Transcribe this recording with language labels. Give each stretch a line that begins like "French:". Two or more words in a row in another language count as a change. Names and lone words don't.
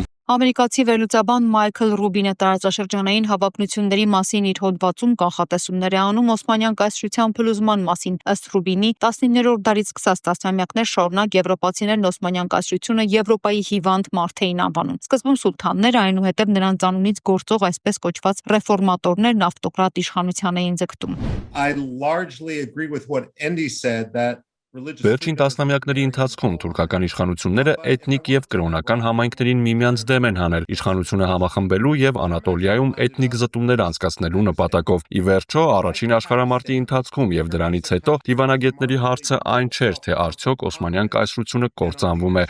Armenian: Ամերիկացի վերլուծաբան Մայքլ Ռուբինը տարածաշրջանային հավակնությունների մասին իր հոդվածում կանխատեսումներ է անում Օսմանյան կայսրության փլուզման մասին։ Ըստ Ռուբինի 19-րդ դարից սկսած տասնամյակներ շարունակ եվրոպացիներն Օսմանյան կայսրությունը Եվրոպայի հիվանդ մարդ էին անվանում։ Սկզբում սուլթանները, այնուհետև նրանց անունից գործող այսպես կոչված ռեֆորմատորներն ավտոկրատ իշխանության էին ձգտում։
English: I largely agree with what Andy said that
Armenian: Վերջին տասնամյակների ընթացքում թուրքական իշխանությունները էթնիկ եւ կրոնական համայնքներին միմյանց դեմ են հանել իշխանությունը համախմբելու եւ Անատոլիայում էթնիկ զտումներ անցկացնելու նպատակով։ Ի վերջո, առաջին աշխարհամարտի ընթացքում եւ դրանից հետո դիվանագետների հարցը այն չէր, թե արդյոք Օսմանյան կայսրությունը կործանվում է,